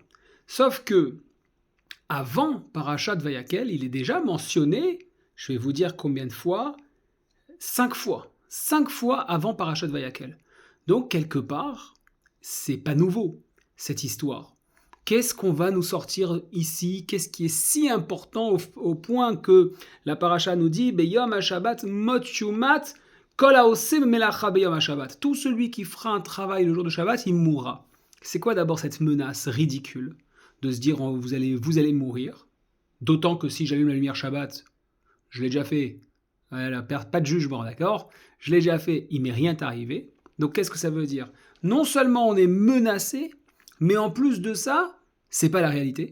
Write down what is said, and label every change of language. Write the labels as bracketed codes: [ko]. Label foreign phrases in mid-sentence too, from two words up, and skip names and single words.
[fr] Sauf que, avant Parashat Vayakel, il est déjà mentionné, je vais vous dire combien de fois, 5 fois. 5 fois avant Parashat Vayakel. Donc, quelque part, c'est pas nouveau, cette histoire. Qu'est-ce qu'on va nous sortir ici? Qu'est-ce qui est si important au point que la paracha nous dit [he] ביום השבת מות יומת כל העושה מלאכה ביום השבת. [fr] Tout celui qui fera un travail le jour de Shabbat, il mourra. C'est quoi d'abord cette menace ridicule de se dire vous allez mourir? D'autant que si j'allume la lumière Shabbat, je l'ai déjà fait. Voilà, pas de jugement, d'accord? Je l'ai déjà fait, il m'est rien arrivé. Donc qu'est-ce que ça veut dire? Non seulement on est menacé, mais en plus de ça, c'est pas la réalité.